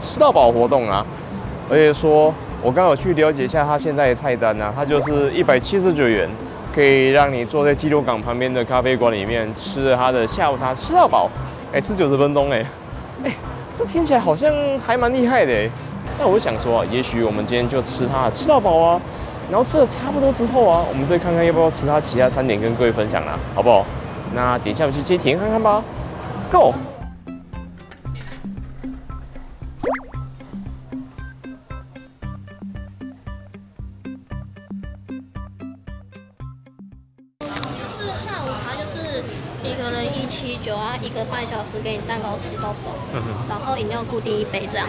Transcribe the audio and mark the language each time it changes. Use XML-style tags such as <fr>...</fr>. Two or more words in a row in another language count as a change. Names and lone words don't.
<zh>吃到飽活動啊，而且說我剛好去了解一下他現在的菜單啊，它就是179元，可以讓你坐在基隆港旁邊的咖啡館裡面吃了他的下午茶吃到飽，吃90分鐘這聽起來好像還蠻厲害的那我就想說啊，也許我們今天就吃它的吃到飽啊，然後吃的差不多之後啊，我們再看看要不要吃它其他餐點跟各位分享啦，好不好？那等一下我去接體驗看看吧 ，Go！就是下午茶就是一個人179啊，1個半小時給你蛋糕吃到飽，然後飲料固定1杯這樣子。</zh>